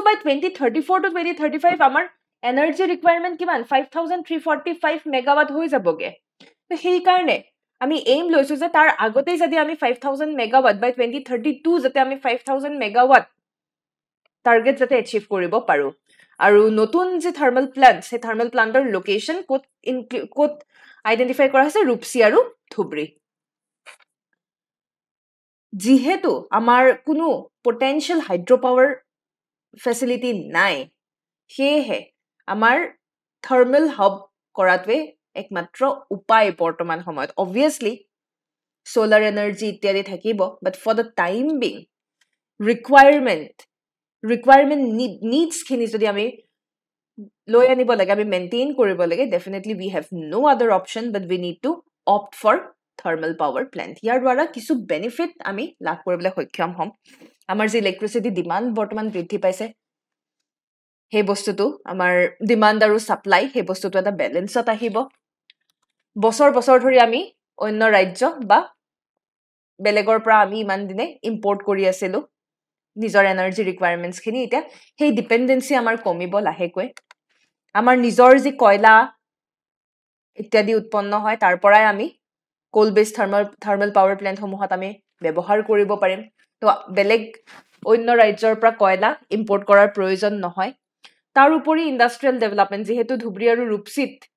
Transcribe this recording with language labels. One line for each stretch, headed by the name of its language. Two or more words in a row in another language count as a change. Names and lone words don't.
English: by 2034 to 2035
Assamese: আমাৰ
English: energy requirement
Assamese: কিমান 5345 মেগাৱাট হৈ যাবগে তো সেই কাৰণে আমি এইম লৈছো যে তাৰ আগতে যদি আমি 5000
English: megawatt by
Assamese: 2032 যাতে আমি 5000
English: megawatt target
Assamese: যাতে এচিভ কৰিব পাৰো আৰু নতুন যে
English: thermal plant
Assamese: সেই
English: thermal plant location
Assamese: কোত আইডেন্টিফাই কৰা হৈছে ৰূপসী আৰু ধুবৰী যেহেতু আমাৰ কোনো
English: potential hydro power facility
Assamese: নাই সেয়ে আমাৰ
English: thermal hub
Assamese: কৰাটোৱে একমাত্ৰ উপায় বৰ্তমান সময়ত
English: obviously solar energy
Assamese: ইত্যাদি থাকিব
English: but for the time being requirement needs
Assamese: খিনি যদি আমি লৈ আনিব লাগে আমি মেইনটেইন কৰিব লাগে
English: definitely we have no other option but we need to opt for thermal power plant
Assamese: ইয়াৰ দ্বাৰা কিছু বেনিফিট আমি লাভ কৰিবলৈ সক্ষম হম আমাৰ যে
English: electricity demand
Assamese: বৰ্তমান বৃদ্ধি পাইছে হে বস্তুটো আমাৰ ডিমান্ড আৰু সাপ্লাই হে বস্তুটো এটা ব্যালেন্সত আহিব বছৰ ধৰি আমি অন্য ৰাজ্য বা বেলেগৰ পৰা আমি ইমান দিনে ইম্পৰ্ট কৰি আছিলো নিজৰ
English: energy requirements
Assamese: খিনি এটা সেই ডিপেন্ডেন্সি আমাৰ কমিব লাহেকৈ আমাৰ নিজৰ যি কয়লা ইত্যাদি উৎপন্ন হয় তাৰ পৰাই আমি
English: coal base thermal power plant
Assamese: সমূহত আমি ব্যৱহাৰ কৰিব পাৰিম তো বেলেগ অন্য ৰাজ্যৰ পৰা কয়লা ইম্পৰ্ট কৰাৰ প্ৰয়োজন নহয় তাৰ উপৰি
English: industrial development
Assamese: যেহেতু ধুবৰী আৰু ৰূপসীত